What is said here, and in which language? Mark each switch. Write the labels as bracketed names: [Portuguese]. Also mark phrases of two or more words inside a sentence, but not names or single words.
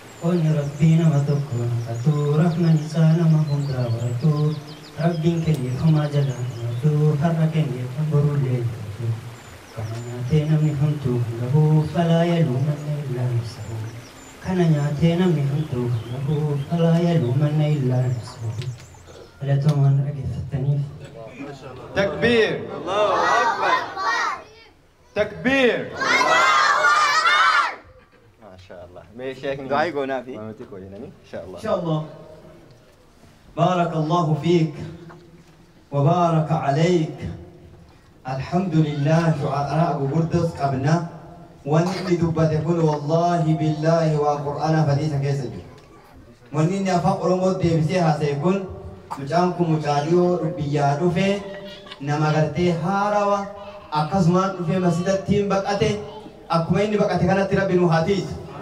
[Oromo] Onni Rabbii nama tokko naqatu, rahman isaa nama hundaa horatu, Rabbiin kennee homaa jalaa naqatu, har'a kennee kan borullee naqatu. Kana nyaatee namni hamtuu kan gahu, falaa yaluu manna illaa nafsahu. Kana nyaatee namni hamtuu kan gahu, falaa yaluu manna illaa nafsahu. Filatoomaan dhaggeeffattaniif. [Arabic] تكبير. الله أكبر. تكبير. الله أكبر. Maashaallah. [Oromo] Mee Sheekh Du'aa goonaa fi Maamati koo jedhanii, inshaallah. [Arabic] إن شاء الله. بارك الله فيك وبارك عليك. الحمد لله. شعراء [Oromo] gurguddoos qabna. Wanni inni dubbate kun [Arabic] والله بالله [Oromo] waa Qur'aana fadhiisa keessa jiru. Wanni inni afaan Oromoo deebisee haasa'e kun mucaan kun mucaa dhiyoo biyyaa dhufe, nama gartee haarawa, akkasumaan dhufe masjidattiin baqate, akkuma inni baqate kanatti Rabbi nu haa tiisu.